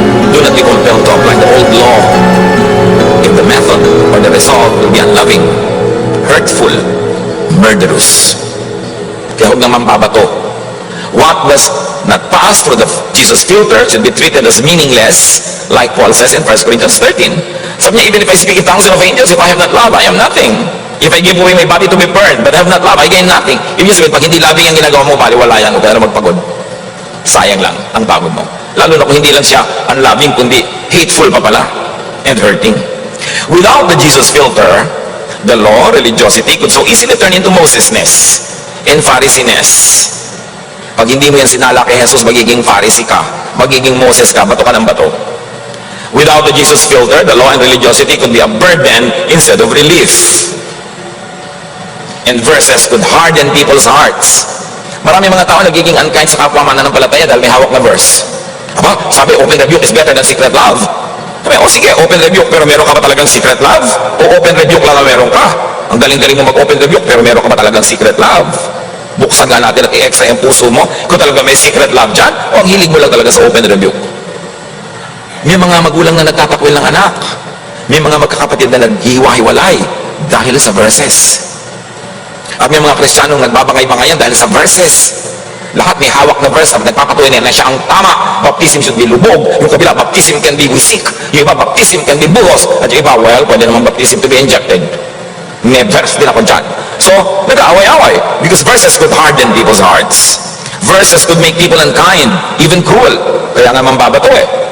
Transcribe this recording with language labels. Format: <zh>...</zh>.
<en>Do not be compelled to apply the old law if the method or the result will be unloving, hurtful, murderous.</en> <tl>Kaya huwag naman babato.</tl> <en>What does not pass through the Jesus filter should be treated as meaningless, like Paul says in 1 Corinthians 13.</en> <tl>Sabi niya,</tl> <en>even if I speak in tongues of angels, if I have not love, I am nothing. If I give away my body to be burned, but have not love, I gain nothing.</en> <tl>Ibig sabihin, pag hindi loving ang ginagawa mo, baliwalayan, huwag ka na magpagod. Sayang lang ang pagod mo. Lalo na kung hindi lang siya unloving, kundi hateful pa pala</tl> <en>and hurting. Without the Jesus filter, the law, religiosity, could so easily turn into Moses-ness and Pharisee-ness.</en> <tl>Pag hindi mo yan sinala kay Jesus, magiging Pharisee ka, magiging Moses ka, bato ka ng bato.</tl> <en>Without the Jesus filter, the law and religiosity could be a burden instead of relief. And verses could harden people's hearts.</en> <tl>Marami mga tao nagiging unkind sa kapwa mananampalataya dahil may hawak na verse. Aba, sabi,</tl> <en>open rebuke is better than secret love.</en> <tl>Sabi, sige, open rebuke, pero meron ka ba talagang secret love? O open rebuke lang na meron ka? Ang galing-galing mo mag-open rebuke, pero meron ka ba talagang secret love? Buksan nga natin at i-extra yung puso mo kung talaga may secret love dyan, o ang hilig mo lang talaga sa open rebuke. May mga magulang na nagtatakwil ng anak. May mga magkakapatid na naghiwa-hiwalay dahil sa verses. At may mga Kristiyanong nagbabangay-bangayan dahil sa verses. Lahat may hawak na verse at nagpapatuloy na siya ang tama.</tl> <en>Baptism should be lubog. Yung kabila, baptism can be wisik. Yung iba, baptism can be buhos.</en> <tl>At yung iba, well, pwede naman</tl> <en>baptism to be injected.</en> <tl>May verse din ako dyan.</tl> <en>So, nag-aaway-away. Because verses could harden people's hearts. Verses could make people unkind, even cruel.</en> <tl>Kaya nga mambabato eh.</tl>